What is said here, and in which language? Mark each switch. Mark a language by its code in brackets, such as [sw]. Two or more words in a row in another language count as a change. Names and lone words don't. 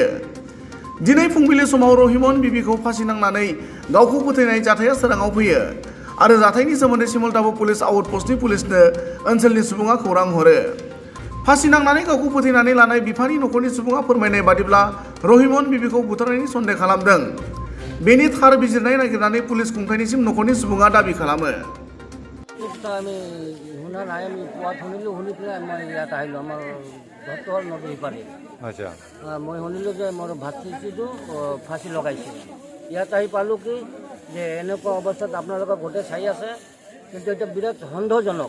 [brx] दिनै फुंबिलि समाव रहिमन बिबिखौ फासि नांनानै गावखौ फोथैनाय जाथाया सोराङाव फैयो आरो जाथायनि सोमोन्दै सिमलतापु पुलिस आउटपस्टनि पुलिसनो ओनसोलनि सुबुङा खौरां हरो। फासि नांनानै गावखौ फोथैनानै लानाय बिफानि नखरनि सुबुङा फोरमायनाय बादिब्ला रहिमन बिबिखौ बुथारनायनि सन्देह खालामदों। बेनि थार बिजिरनाय नागिरनानै पुलिस खुंथायनिसिम नखरनि सुबुङा दाबि खालामो। [as] আমি শুনা নাই, আমি কোৱাত শুনিলোঁ, শুনি পেলাই মই ইয়াত আহিলোঁ। আমাৰ ঘৰটো হ'ল নদী সিপাৰে। আচ্ছা। মই শুনিলোঁ যে মোৰ ভাতৃটো ফাঁচি লগাইছে। ইয়াত আহি পালোঁ কি যে এনেকুৱা অৱস্থাত আপোনালোকে গোটেই চাই আছে, কিন্তু এটা বিৰাট সন্দেহজনক।